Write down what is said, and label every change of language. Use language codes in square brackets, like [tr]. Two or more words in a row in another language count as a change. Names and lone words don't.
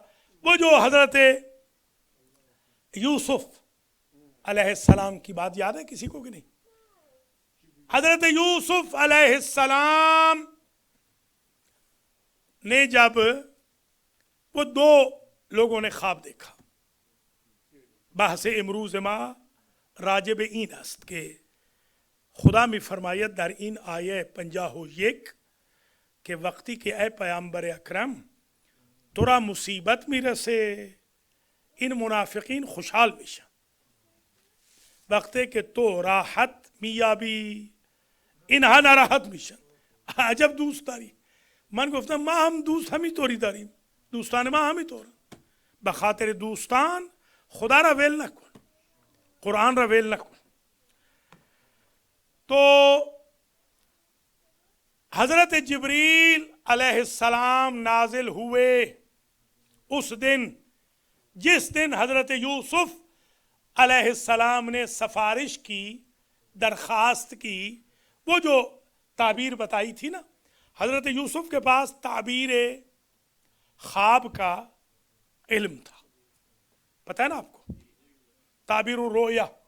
[ur] وہ جو حضرت یوسف [ar] علیہ السلام [ur] کی بات یاد ہے کسی کو کہ نہیں؟ حضرت یوسف [ar] علیہ السلام [ur] نے جب وہ 2 لوگوں نے خواب دیکھا، [fa] بحث امروز ما راجب این است کہ خدا می فرماید در این آیه 51 کہ وقتی که ای پیامبر اکرم تو را مصیبت میرسه این منافقین خوشحال میشن، وقتی که تو راحت میابی اینها ناراحت میشن۔ عجب دوست داری. من گفتم ما هم دوست همینطوری داریم، دوستان ما همینطورن. به خاطر دوستان خدا را ول نکن، قرآن را ول نکن۔ [ur] تو حضرت جبریل [ar] علیہ السلام [ur] نازل ہوئے اس دن جس دن حضرت یوسف علیہ السلام نے سفارش کی، درخواست کی، وہ جو تعبیر بتائی تھی نا، حضرت یوسف کے پاس تعبیر خواب کا علم تھا، پتہ ہے نا آپ کو، [ar] تعبیر الرؤیا